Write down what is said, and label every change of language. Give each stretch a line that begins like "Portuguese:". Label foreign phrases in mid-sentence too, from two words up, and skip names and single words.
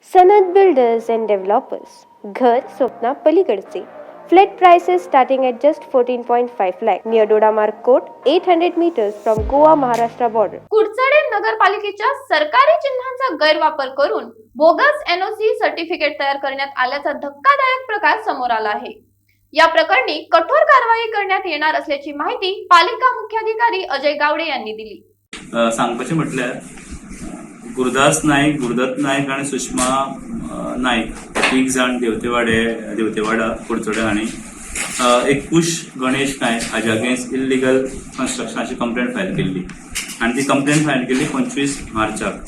Marathi: सनद बिल्डर्स अँड डेव्हलपर्स, घर स्वप्ना पलीकडचे.
English: flat prices starting at just 14.5 lakh near Dodamark Court, 800 meters from Goa Maharashtra border.
Marathi: कुडचडे नगरपालिकेच्या सरकारी चिन्हांचा गैरवापर करून बोगस एनओसी सर्टिफिकेट तयार करण्यात आल्याचा धक्कादायक प्रकार समोर आला आहे. या प्रकरणी कठोर कारवाई करण्यात येणार असल्याची माहिती पालिका मुख्याधिकारी अजय गावडे यांनी दिली.
Konkani: सांगपाचें म्हटल्यार गुरुदास नाईक, गुरुदत्त नाईक आणि सुषमा नाईक तीग जाण देवतेवाडा कुडचडे हांणी एक कुश गणेश नाईक हाजे
English: against illegal
Konkani: कन्स्ट्रक्शनाची
English: complaint file
Konkani: केल्ली आणि ती
English: complaint file
Konkani: केल्ली 25 मार्चाक.